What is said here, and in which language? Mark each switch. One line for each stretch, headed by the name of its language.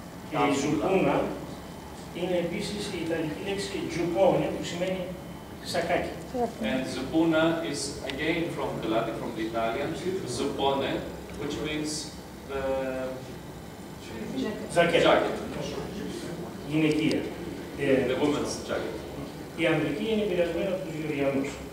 Greek: Και η ζουπούνα είναι επίσης η ιταλική λέξη giuppone, που σημαίνει σακάκι.
English: And zupuna is again from the Latin, from the Italian, zuppone, which means the jacket.
Greek: Γυναικεία.
English: The woman's jacket.
Greek: Η ανδρική είναι επηρεασμένη από τους Γεωργιανούς.